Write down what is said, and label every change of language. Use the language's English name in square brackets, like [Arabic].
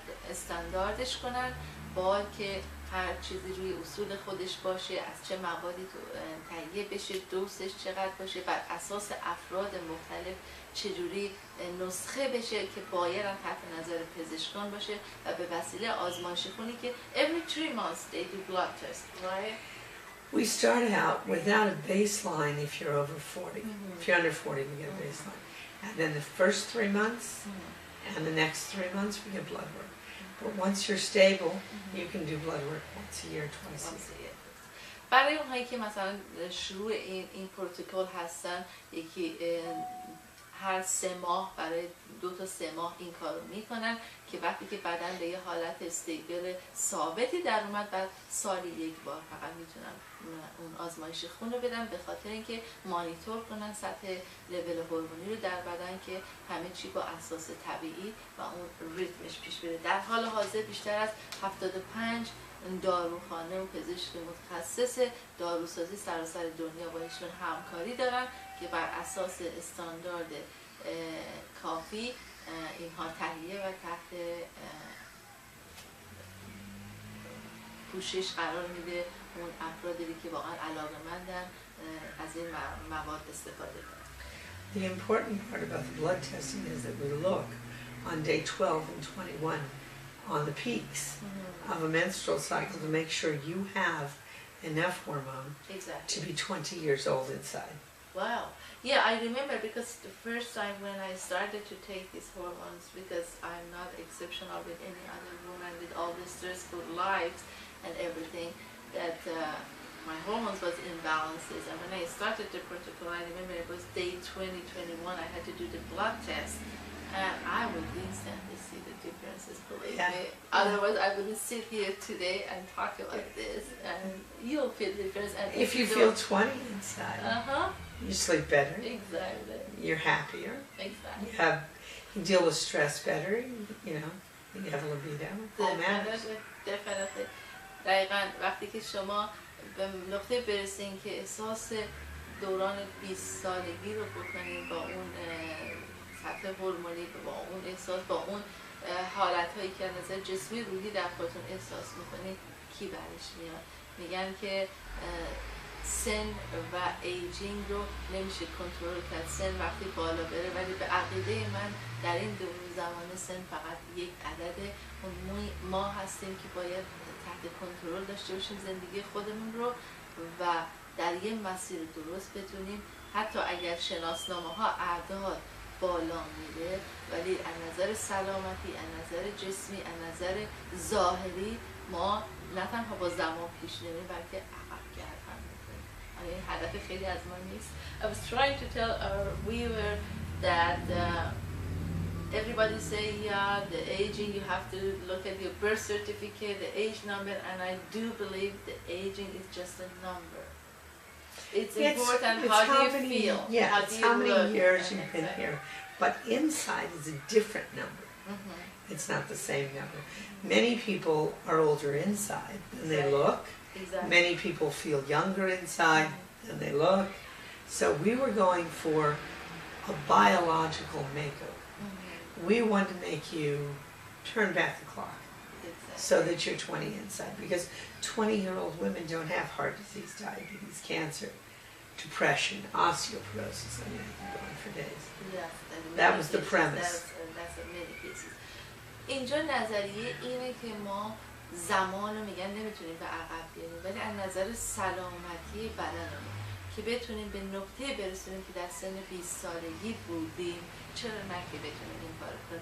[Persian] استانداردش کنن، با که هر چیزی روی اصول خودش باشه، از چه موادی تهیه بشه، دوزش چقدر باشه، بر اساس افراد مختلف چجوری نسخه بشه که باید هم تحت نظر پزشکان باشه و به وسیله آزمایش خونی که every 3 months they do blood test, right? [English] We start out without a baseline if you're over 40. If you're under 40, we get a baseline. And then the first 3 months and the next 3 months, we get blood work. But once you're stable, you can do blood work once a year, twice a year. [Persian] برای اونهایی که مثلا شروع این پروتکل هستن، یکی هر 3 ماه برای 2 تا 3 ماه این کارو میکنن که وقتی که بدن به یه حالت استیبل ثابتی در اومد، بعد سالی 1 بار فقط میتونن اون آزمایش خون رو بدن، به خاطر اینکه مانیتور کنن سطح لول هورمونی رو در بدن که همه چی با اساس طبیعی و اون ریتمش پیش بره. در حال حاضر بیشتر از 75 داروخانه و پزشک متخصص داروسازی سراسر دنیا با ایشون همکاری دارن که بر اساس استاندارد کافی اینها تهیه و تحت پوشش قرار میده اون افرادی که واقعا علاقه‌مندن از این مواد استفاده کنن. [English] The important part about the blood testing is that we look on day 12 and 21 on the peaks of a menstrual cycle to make sure you have enough hormone to be 20 years old inside. Wow. Yeah, I remember because the first time when I started to take these hormones, because I'm not exceptional with any other woman with all the stressful lives and everything, that my hormones was imbalances. And when I started the protocol, I remember it was day 20, 21, I had to do the blood test. And I would instantly see the differences, believe me. Otherwise, I wouldn't sit here today and talk like this. And you'll feel the difference. And if you feel 20 inside, you sleep better. Exactly. You're happier. Exactly. You deal with stress better. You know, you have a libido. All matters. Definitely. [Persian] دقیقاً وقتی که شما به نقطه برسین که احساس دوران 20 سالگی رو بکنین با اون سطح هورمونی، با اون احساس، با اون حالت‌هایی که از نظر جسمی روحی در خودتون احساس می‌کنید، کی برش میاد؟ میگن که سن و ایجینگ رو نمیشه کنترل کرد. سن وقتی بالا بره، ولی به عقیده من در این دور زمان سن فقط یک عدده. ما هستیم که باید تحت کنترل داشته باشیم زندگی خودمون رو و در یه مسیر درست بتونیم، حتی اگر شناسنامه‌ها اعداد بالا میره، ولی از نظر سلامتی، از نظر جسمی، از نظر ظاهری ما نه تنها با زمان پیش نمیریم بلکه عقب گردن میکنیم. این هدف خیلی از ما نیست. [English] I was trying to tell our viewer that everybody say, yeah, the aging, you have to look at your birth certificate, the age number, and I do believe the aging is just a number. It's important how do you feel. Yeah, how it's do you how many look, years you've been here. But inside is a different number. It's not the same number. Many people are older inside than they look. Exactly. Many people feel younger inside than they look. So we were going for a biological makeover. We want to make you turn back the clock so that you're 20 inside, because 20-year-old women don't have heart disease, diabetes, cancer, depression, osteoporosis. I mean, I can go on for days. Yes, that was the premise. That's many cases. [Persian] اینجا نظریه اینه که ما زمان رو میگن نمیتونیم به عقب بیاریم، ولی از نظر سلامتی بدنمون که بتونیم به نقطه برسونیم که در سن 20 سالگی بودیم، چرا نه که بتونیم این کار کنیم.